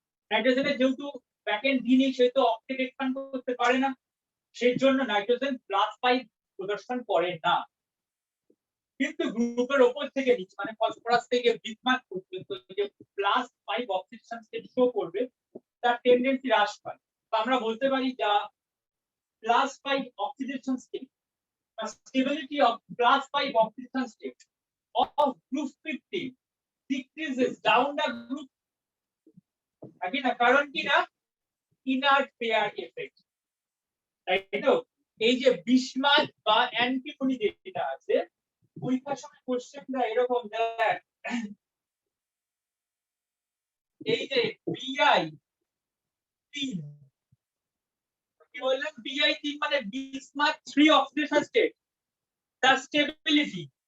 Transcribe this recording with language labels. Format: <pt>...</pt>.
<bn>নাইট্রোজেনের যেহেতু backend D নেই সেহেতু অক্টেট এক্সপ্যান্ড করতে পারে না, সেই জন্য নাইট্রোজেন +5 প্রদর্শন করে না। কিন্তু গ্রুপের উপর থেকে নিচে মানে ফসফরাস থেকে বিসমাথ পর্যন্ত যে +5 অক্সিডেশন স্টেট শো করবে তার টেন্ডেন্সি হ্রাস পায়। তো আমরা বলতে পারি যা</bn> <en>+5 oxidation state, the stability of +5 oxidation state of group 15 decreases down the group.</en> <bn>Again, কারণ কি না inert pair effect, তাই তো? এই যে বিসমাথ বা অ্যান্টিমনি যেটা আছে পরীক্ষার সময় কোশ্চেনটা এরকম দেয়, এই যে বিআই 3 কি বললাম, বিআই 3 মানে বিসমাথ 3 অক্সিডেশন স্টেট, তার স্টেবিলিটি</bn>